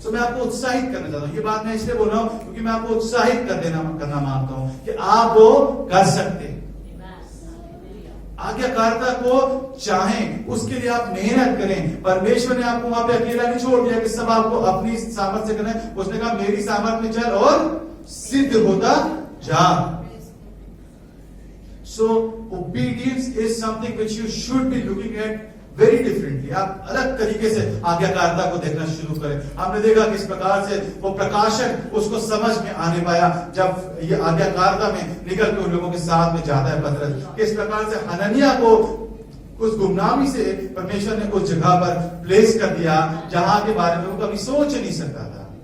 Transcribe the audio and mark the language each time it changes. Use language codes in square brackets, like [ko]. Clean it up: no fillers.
[hi] सो मैं आपको उत्साहित करना चाहता हूँ। ये बात मैं इसलिए बोल रहा हूँ क्योंकि मैं आपको उत्साहित करना मांगता हूँ कि आप वो कर सकते हैं। आज्ञाकारिता को चाहें, उसके लिए आप मेहनत करें। परमेश्वर ने आपको वहां पे अकेला नहीं छोड़ दिया कि सब आपको अपनी सामर्थ्य से करना है। उसने कहा मेरी सामर्थ्य में चल और सिद्ध होता जा। [en] So obedience is something which you should be looking at very differently. [hi] आप अलग तरीके से आज्ञाकारिता को देखना शुरू करें। आपने देखा किस प्रकार से वो प्रकाशक उसको समझ में आने पाया जब ये आज्ञाकारिता में निकल के उन लोगों के साथ में जाता है पतरस। किस प्रकार से हननिया को उस गुमनामी से परमेश्वर ने उस जगह पर प्लेस कर दिया जहां के बारे में वो कभी सोच नहीं सकता था।